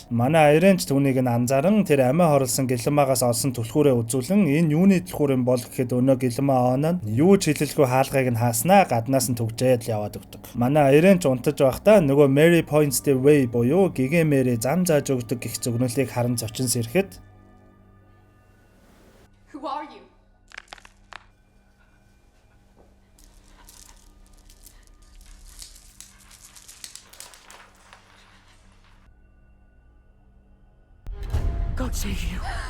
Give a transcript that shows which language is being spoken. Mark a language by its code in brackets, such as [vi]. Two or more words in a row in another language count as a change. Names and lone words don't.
[mn] Манай аярынч түүнийг нь анзааран тэр амиа хорлсон гэлэмаагаас олсон түлхүүрээ үзүүлэн энэ юуны түлхүүр юм бол гэхэд өнөө гэлэмаа Оона нь юу ч хэлэлгүй хаалгыг нь хааснаа гаднаас нь түгжээд л яваад өгдөг. Манай аярынч унтаж байхдаа нөгөө Mary Points the Way буюу Гиген Мэри зам зааж өгдөг гэх зөвнөлийг харан зочин сэрэхэд [en] Who are you? God save you.